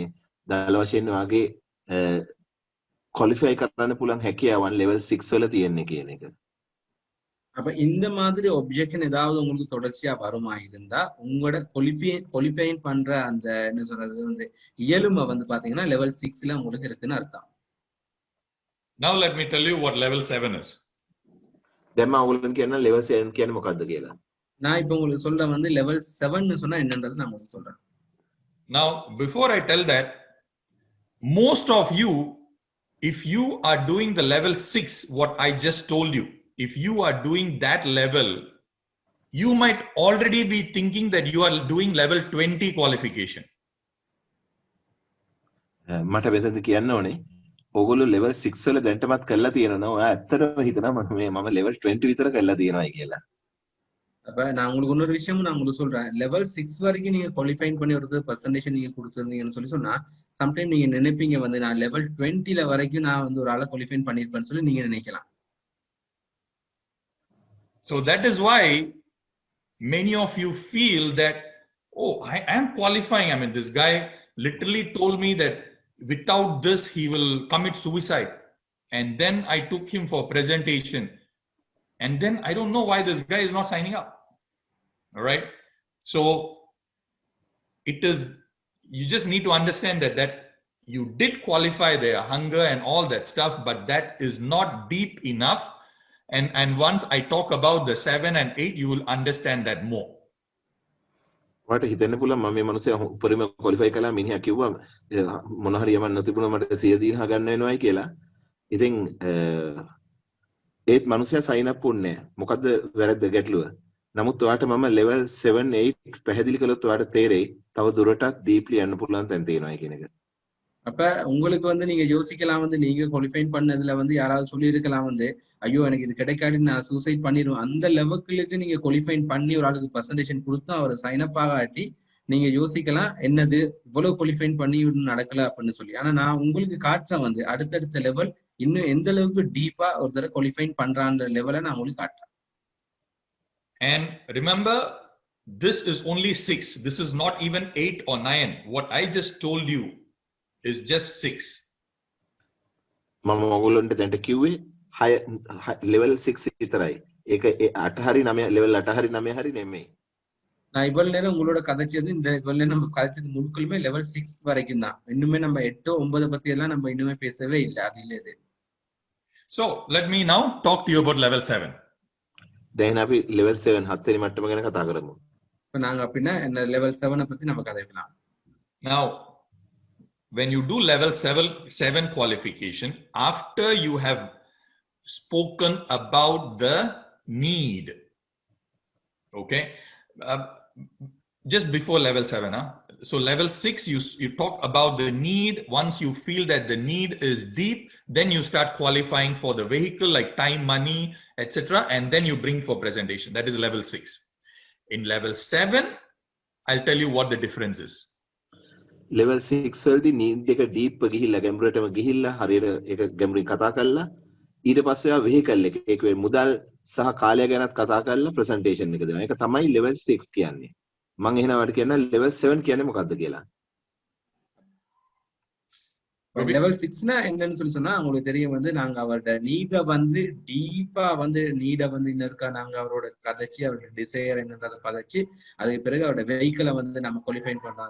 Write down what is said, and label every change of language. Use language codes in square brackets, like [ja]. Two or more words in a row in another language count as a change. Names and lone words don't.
[si] දල වශයෙන් වාගේ qualify කරන්න පුළුවන් හැකියාවන් level 6 වල තියෙන්නේ කියන එක. [ta] அப்ப இந்த மாதிரி ஒப்ஜெக்ஷன் ஏதாவது உங்களுக்கு தொடர்ச்சியா வருமா இருந்தா உங்களோட குவாலிஃபைன் பண்ற அந்த என்ன சொல்றது வந்து இயலுமை வந்து பாத்தீங்கன்னா லெவல் 6ல உங்களுக்கு இருக்குன்னு அர்த்தம். [en] Now let me tell you what level 7 is. [si] දැන් මම ඔයගොල්ලන් කියන්න level 7 කියන්නේ මොකක්ද කියලා. [ta] நான் இப்போ உங்களுக்கு சொல்றேன் வந்து லெவல் 7 சொன்னா என்னன்றது நான் உங்களுக்கு சொல்றேன். [en] Now, before I tell that, most of you, if you are doing the level 6, what I just told you, if you are doing that level, you might already be thinking that you are doing level 20 qualification. [si] මට මෙතනදී කියන්න ඕනේ ඔයගොල්ලෝ level 6 වල දැන්ටමත් කරලා තියෙනවා. ඔයා ඇත්තටම හිතනවා මම level 20 විතර කරලා තියෙනවායි කියලා. [ta] அப்ப நான் உங்களுக்கு இன்னொரு விஷயமும் நான் உங்களுக்கு சொல்றேன். லெவல் 6 வரைக்கும் நீங்க குவாலிஃபை பண்ணி வருது பர்சன்டேஜ் நீங்க கொடுத்துருந்தீங்கன்னு சொன்னா சம்டைம் நீங்க நினைப்பீங்க வந்து நான் லெவல் 20ல வரைக்கும் நான் வந்து ஒரு ஆளை குவாலிஃபை பண்ணிருப்பேன்னு சொல்லி நீங்க நினைக்கலாம். [en] So that is why many of you feel that, oh, I am qualifying. I mean, this guy literally told me that without this, he will commit suicide. And then I took him for presentation. And then I don't know why this guy is not signing up. All right. So it is, you just need to understand that you did qualify their hunger and all that stuff, but that is not deep enough. And once I talk about the 7 and 8, you will understand that more. [si] ඔයාට හිතෙන්න පුළුවන් මම මේ මිනිස්සයා උපරිම ක්වොලිෆයි කළා මිනිහා කිව්වා මොන හරි යමක් නොතිබුණා මට 100 දිනහ ගන්න වෙනවයි කියලා. ඉතින් ඒත් මිනිස්සයා [en] sign up [si] වුණේ නැහැ. මොකද්ද වැරද්ද ගැටලුව? නමුත් ඔයාට මම level 7 8 පැහැදිලි කළොත් ඔයාට තේරෙයි තව දුරටත් deeply යන්න පුළුවන් තැන් තියෙනවා කියන එක. [ta] அப்ப உங்களுக்கு வந்து நீங்க யோசிக்கலாம் வந்து நீங்க குவாலிஃபை பண்ணதுல வந்து யாராவது சொல்லி இருக்கலாம் வந்து ஐயோ எனக்கு இது கிடைக்காது நான் சூசைட் பண்ணிடுவேன் அந்த லெவலுக்கு நீங்க குவாலிஃபை பண்ணி ஒரு ஆளுக்கு பர்சன்டேஜ் கொடுத்தா அவர் [en] sign up [ta] ஆகாட்டி நீங்க யோசிக்கலாம் என்னது இவ்வளவு குவாலிஃபை பண்ணி நடக்கல அப்படின்னு சொல்லி. ஆனா நான் உங்களுக்கு காட்டுறேன் வந்து அடுத்தடுத்த லெவல் இன்னும் எந்த அளவுக்கு டீப்பா ஒரு தடவை குவாலிஃபை பண்றான்ற லெவலை நான் உங்களுக்கு காட்டுறேன். [en] And remember, this is only 6. This is not even 8 or 9. What I just told you is just 6. [si] මම ඔයගොල්ලන්ට දැන්ට කිව්වේ 6 level 6 විතරයි. ඒක 8 හරි 9 level 8 හරි 9 හරි නෙමෙයි. [ta] நான் இவ்வளவு நேரம் உங்களோட கதைச்சது இந்த இவ்வளவு நேரம் நம்ம கதைச்சது முழுக்களுமே லெவல் 6 வரைக்கும் தான். இன்னுமே நம்ம 8 9 பத்தி எல்லாம் நம்ம இன்னுமே பேசவே இல்லை. அது இல்ல இது. [en] So let me now talk to you about level 7. [si] දැන් අපි level 7 7 වෙනි මට්ටම ගැන කතා කරමු. [ta] இப்ப நாங்க அப்படின்னா இந்த லெவல் 7 பத்தி நம்ம கதைக்கலாம். [en] Now, when you do level 7 qualification, after you have spoken about the need, okay, just before level 7, so level 6, you talk about the need. Once you feel that the need is deep, then you start qualifying for the vehicle like time, money, etc. And then you bring for presentation. That is level 6. In level 7, I'll tell you what the difference is. [si] level 6 වලදී need එක deep ගිහිල්ලා ගැඹුරටම ගිහිල්ලා හරියට ඒක ගැඹුරින් කතා කරලා ඊට පස්සේ ආ vehicle එක ඒක මුදල් සහ කාලය ගැනත් කතා කරලා presentation එක දෙනවා. ඒක තමයි level 6 කියන්නේ. මම එහෙනම් ඔයාලට කියන්න level 7 කියන්නේ මොකක්ද කියලා. [ta] லெவல் 6னா என்னன்னு சொல்லி சொன்னா உங்களுக்கு தெரியும் வந்து நாங்க அவரோட நீட வந்து டீப்பா வந்து நீட வந்து இன்னும் இருக்கா நாங்க அவரோட கதைச்சு அவரோட டிசைர் என்னன்றதை பதைச்சு அதுக்கு பிறகு அவரோட வெஹிக்கிளை வந்து நம்ம குவாலிஃபை பண்றோம்.